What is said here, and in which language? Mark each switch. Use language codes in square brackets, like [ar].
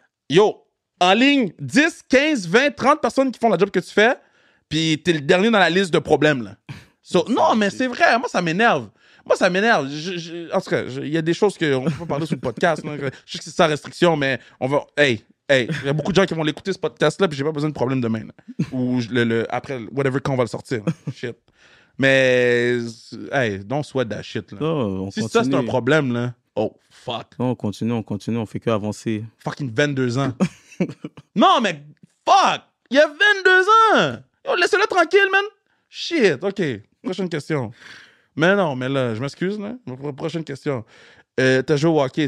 [fr] Yo, en ligne, 10, 15, 20, 30 personnes qui font la job que tu fais, puis t'es le dernier dans la liste de problèmes, là. So, non, mais c'est vrai, moi, ça m'énerve. Moi, ça m'énerve. En tout cas, il y a des choses qu'on peut pas parler sur le podcast. Là. Je sais que c'est sans restriction, mais on va... Hey, il y a beaucoup de gens qui vont l'écouter, ce podcast-là, puis j'ai pas besoin de problème demain. Là. Ou après, whatever, quand on va le sortir. Shit. [en] Mais, hey, don't sweat that shit, là. [fr] Non, Si ça, c'est un problème, là, oh, fuck. Non, on continue, on fait que avancer. Fucking 22 ans. Non, mais fuck! Il y a 22 ans! Yo, laissez-le tranquille, man! Shit, OK. Prochaine question. Mais non, mais là, je m'excuse, là. Prochaine question. T'as joué au hockey.